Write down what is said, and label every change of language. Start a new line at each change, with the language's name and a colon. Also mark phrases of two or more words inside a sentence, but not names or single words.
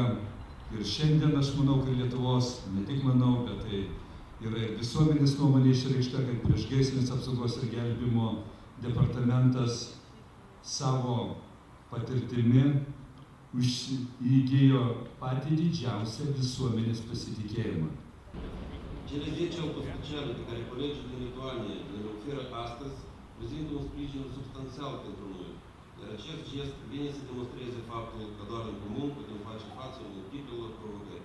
Lithuanian: Ir šiandien aš manau, kad Lietuvos, ne tik manau, bet tai yra ir visuomenės nuomonė išreikšta, kad priešgaisrinės apsaugos ir gelbėjimo departamentas savo patirtimi įgijo patį didžiausią visuomenės pasitikėjimă.
Romanian: Cele 10 autospeciale pe care colegii din Lituania ne oferă astăzi prezintă un sprijin substanțial pentru noi, iar acest gest vine să demonstreze faptul că doar în comun putem face față multiplelor provocări.